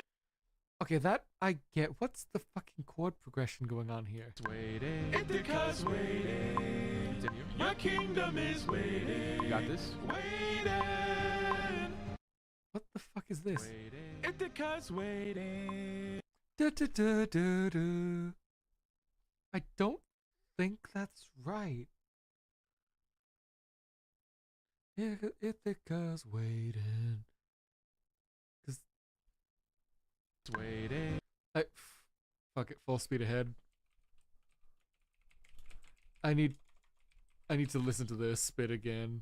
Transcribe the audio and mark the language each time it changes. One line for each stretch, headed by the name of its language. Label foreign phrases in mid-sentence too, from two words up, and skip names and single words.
English: Okay, that I get. What's the fucking chord progression going on here? Waiting. Ithaca's waiting. Continue. Your kingdom is waiting. You got this? Waiting. What the fuck is this? Waiting. Ithaca's waiting. Du-du-du-du-du. I don't think that's right. Ithaca's waiting. Waiting. Fuck it, full speed ahead. I need to listen to this bit again.